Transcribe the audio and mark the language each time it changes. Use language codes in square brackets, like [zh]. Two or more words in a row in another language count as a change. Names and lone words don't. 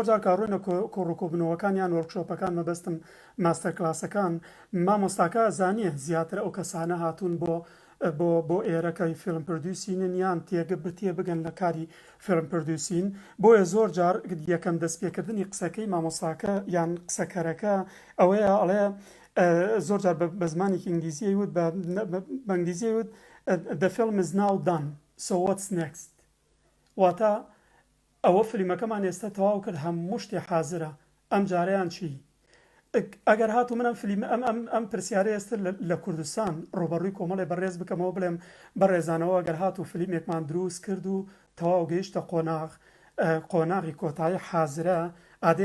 [ckb] جار کاڕۆینە کۆڕۆکۆبنەوەکان یان وەرکشۆپەکان مەبەستم ماستەر کلاسەکان مامۆستاکە زانیە زیاتر ئەو کەسانە هاتوون بۆ ئێرەکەی فیلم پرۆدیوسینن یان تێ بگەن لە کاری فیلم پرۆدیوسین بۆیە زۆر جار یەکەم دەستپێکردنی قسەکەی مامۆستاکە یان قسەکەرەکە ئەوەیە ئەڵێ زۆر جار بە زمانێکی ئینگلیزی وت بە ئینگلیزی وت the [en] film is now done so what's next [ckb] واتە ئەوە فیلمەکەمان ئێستا تەواو کرد هەموو شتێ حازرە ئەم جارەیان چی ئەگەر هاتو منم فیلم ئەم پرسیارە ئێستا لە کوردستان ڕۆبەڕووی کۆمەڵێ بەڕێز بکەمەوە بڵێم بەڕێزانەوە ئەگەر هاتو فیلمێکمان دروست کرد و تەواو گەیشتە قۆناغی کۆتایی حازرە ئادەی